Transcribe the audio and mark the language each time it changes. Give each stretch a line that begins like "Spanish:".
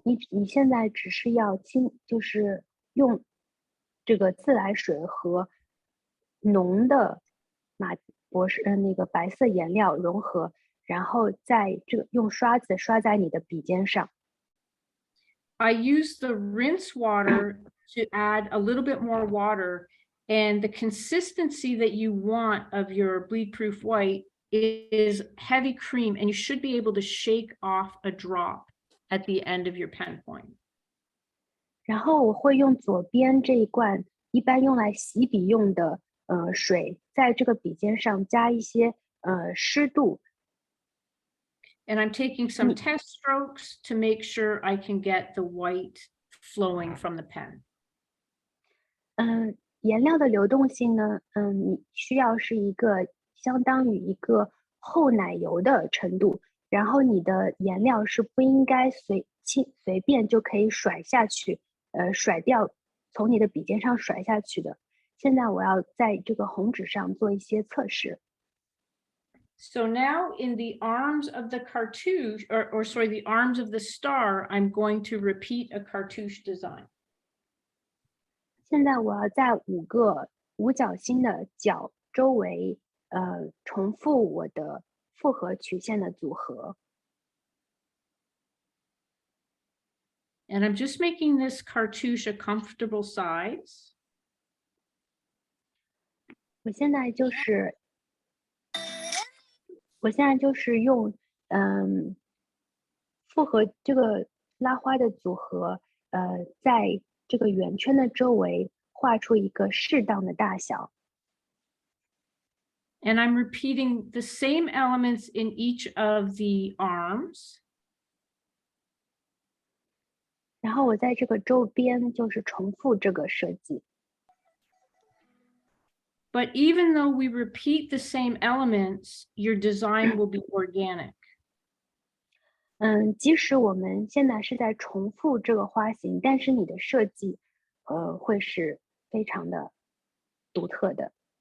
Chinese: 你现在只是要就是用这个自来水和浓的那个白色颜料融合，然后在用刷子刷在你的笔尖上。
English: I use the rinse water to add a little bit more water, and the consistency that you want of your bleed-proof white is heavy cream, and you should be able to shake off a drop at the end of your pen point.
Chinese: 然后我会用左边这一罐一般用来洗笔用的水，在这个笔尖上加一些湿度。
English: And I'm taking some test strokes to make sure I can get the white flowing from the pen.
Chinese: 颜料的流动性呢，你需要是一个相当于一个厚奶油的程度，然后你的颜料是不应该随便就可以甩下去，甩掉，从你的笔尖上甩下去的。现在我要在这个红纸上做一些测试。
English: So now in the arms of the cartouche, or sorry, the arms of the star, I'm going to repeat a cartouche design.
Chinese: 现在我要在5个五角星的角周围，重复我的复合曲线的组合。
English: And I'm just making this cartouche a comfortable size.
Chinese: 我现在就是用复合这个拉花的组合，在这个圆圈的周围画出一个适当的大小。
English: And I'm repeating the same elements in each of the arms.
Chinese: 然后我在这个周边就是重复这个设计。
English: But even though we repeat the same elements, your design will be organic.
Chinese: 即使我们现在是在重复这个花型，但是你的设计，会是非常的独特的。